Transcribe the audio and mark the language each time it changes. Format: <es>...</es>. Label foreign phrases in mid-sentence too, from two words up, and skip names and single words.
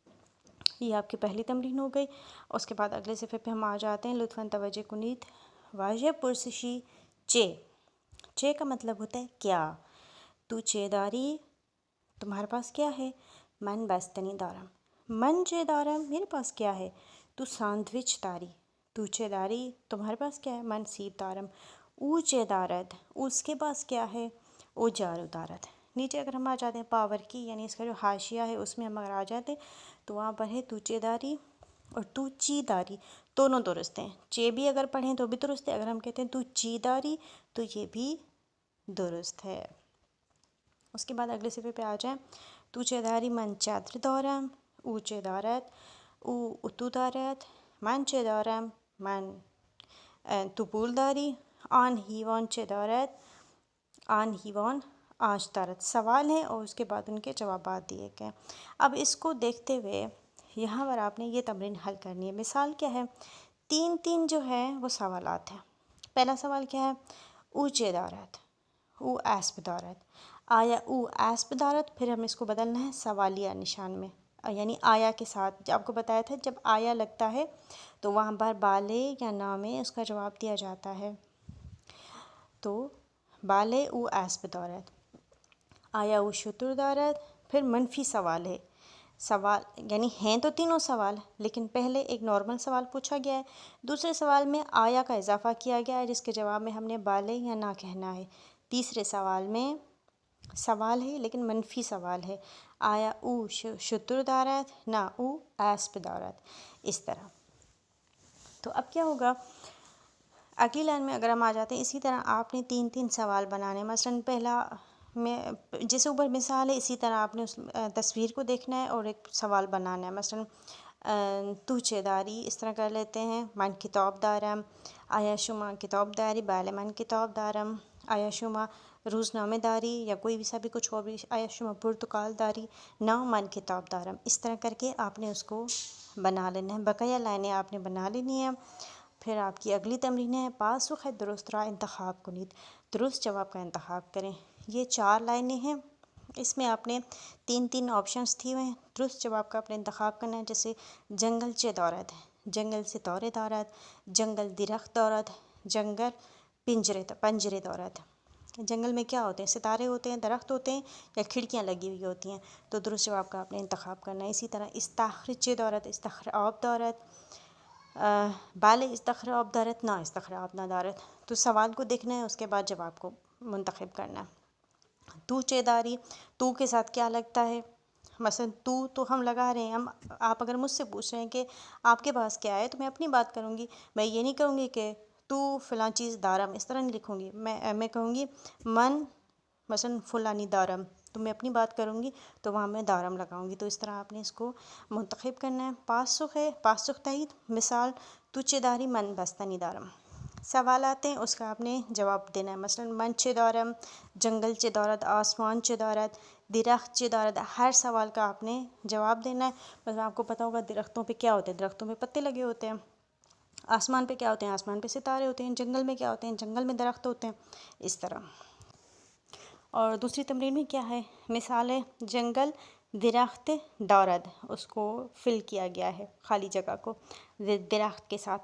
<ur>یہ آپ کی پہلی تمرین ہو گئی. اس کے بعد اگلے صفحے پہ ہم آ جاتے ہیں.</ur> <fa>لطفاً توجہ کنید. واجہ پرسشی چے.</fa> <ur>چے کا مطلب ہوتا ہے کیا.</ur> <fa>تو چے داری،</fa> <ur>تمہارے پاس کیا ہے.</ur> <fa>من بستنی دارم. من چے دارم،</fa> <ur>میرے پاس کیا ہے.</ur> <fa>تو ساندوچ داری. تو چے داری،</fa> <ur>تمہارے پاس کیا ہے.</ur> <fa>من سیب دارم. او چے دارد،</fa> <ur>اس کے پاس کیا ہے.</ur> <fa>او جارو دارد.</fa> <ur>نیچے اگر ہم آ جاتے ہیں پاور کی یعنی اس کا جو حاشیہ ہے اس میں ہم اگر آ جاتے ہیں تو وہاں پر ہے</ur> <fa>تو چے داری</fa> <ur>اور</ur> <fa>تو چی داری،</fa> <ur>دونوں درست ہیں. چے بھی اگر پڑھیں تو بھی درست ہے، اگر ہم کہتے ہیں</ur> <fa>تو چی داری</fa> <ur>تو یہ بھی درست ہے. اس کے بعد اگلے صفحے پہ آ جائیں.</ur> <fa>تو چے داری من چادر دارم. او چے دارد، او اتو دارد. من چے دارم، من تو پول داری. آن ہیوان چے دارد، آن ہیوان آج دارد.</fa> <ur>سوال ہیں اور اس کے بعد ان کے جوابات دیے گئے. اب اس کو دیکھتے ہوئے یہاں پر آپ نے یہ تمرین حل کرنی ہے. مثال کیا ہے، تین جو ہے وہ سوالات ہیں. پہلا سوال کیا ہے،</ur> <fa>او چے دارد، او اسب دارد. آیا او اسب دارد،</fa> <ur>پھر ہم اس کو بدلنا ہے سوالیہ نشان میں، یعنی آیا کے ساتھ. آپ کو بتایا تھا جب آیا لگتا ہے تو وہاں پر بالے یا نامے اس کا جواب دیا جاتا ہے.</ur> <fa>تو بالے او اسب دارد. آیا او شتر دارد.</fa> <ur>پھر منفی سوال ہے. سوال یعنی ہیں تو تینوں سوال، لیکن پہلے ایک نارمل سوال پوچھا گیا ہے، دوسرے سوال میں آیا کا اضافہ کیا گیا ہے جس کے جواب میں ہم نے بالے یا نہ کہنا ہے. تیسرے سوال میں سوال ہے لیکن منفی سوال ہے،</ur> <fa>آیا او شتر دارد، نہ او اسب دارد.</fa> <ur>اس طرح تو اب کیا ہوگا، اگلی لائن میں اگر ہم آ جاتے ہیں اسی طرح آپ نے تین سوال بنانے. مثلا پہلا میں جیسے اوپر مثال ہے اسی طرح آپ نے اس تصویر کو دیکھنا ہے اور ایک سوال بنانا ہے. مثلا</ur> <fa>تو چے داری</fa> <ur>اس طرح کر لیتے ہیں.</ur> <fa>من کتاب دارم. آیا شما کتاب داری، بالے من کتاب دارم. آیا شما روزنامه داری</fa> <ur>یا کوئی بھی کچھ اور بھی.</ur> <fa>آیا شما پرتقال داری، نہ من کتاب دارم.</fa> <ur>اس طرح کر کے آپ نے اس کو بنا لینا ہے. بقیہ لائنیں آپ نے بنا لینی ہیں. پھر آپ کی اگلی تمرین ہے</ur> <fa>پاسخ درست را انتخاب کنید.</fa> <ur>درست جواب کا انتخاب کریں. یہ 4 لائنیں ہیں، اس میں آپ نے تین آپشنس دیے ہوئے ہیں. درست جواب کا اپنے انتخاب کرنا ہے.</ur> <fa>جیسے جنگل چے دارد، جنگل ستارے دارد. جنگل درخت دارد، جنگل پنجرے دارد.</fa> <ur>جنگل میں کیا ہوتے ہیں، ستارے ہوتے ہیں، درخت ہوتے ہیں یا کھڑکیاں لگی ہوئی ہوتی ہیں. تو درست جواب کا آپ نے انتخاب کرنا ہے.</ur> <fa>اسی طرح استخر چے دارد، استخر آب دارد. بالے استخر آب دارد، نہ استخر آب نہ دارد.</fa> <ur>تو سوال کو دیکھنا ہے، اس کے بعد جواب کو منتخب کرنا ہے. تو چے داری، تو کے ساتھ کیا لگتا ہے. مثلا تو ہم لگا رہے ہیں. آپ اگر مجھ سے پوچھ رہے ہیں کہ آپ کے پاس کیا ہے تو میں اپنی بات کروں گی. میں یہ نہیں کہوں گی کہ تو فلاں چیز دارم، اس طرح نہیں لکھوں گی. میں کہوں گی من مثلا فلانی دارم، تو میں اپنی بات کروں گی تو وہاں میں دارم لگاؤں گی. تو اس طرح آپ نے اس کو منتخب کرنا ہے.</ur> <fa>پاسخ ہے، پاسخ تایید. مثال تو چے داری من بستنی دارم.</fa> <ur>سوال آتے ہیں اس کا آپ نے جواب دینا ہے.</ur> <fa>مثلا من چه دارم، جنگل چه دارد، آسمان چه دارد، درخت چه دارد.</fa> <ur>ہر سوال کا آپ نے جواب دینا ہے. مثلا آپ کو پتہ ہوگا درختوں پہ کیا ہوتے ہیں، درختوں پہ پتے لگے ہوتے ہیں. آسمان پہ کیا ہوتے ہیں، آسمان پہ ستارے ہوتے ہیں. جنگل میں کیا ہوتے ہیں، جنگل میں درخت ہوتے ہیں. اس طرح. اور دوسری تمرین میں کیا ہے، مثال ہے</ur> <fa>جنگل درخت دارد،</fa> <ur>اس کو فل کیا گیا ہے خالی جگہ کو درخت کے ساتھ.</ur>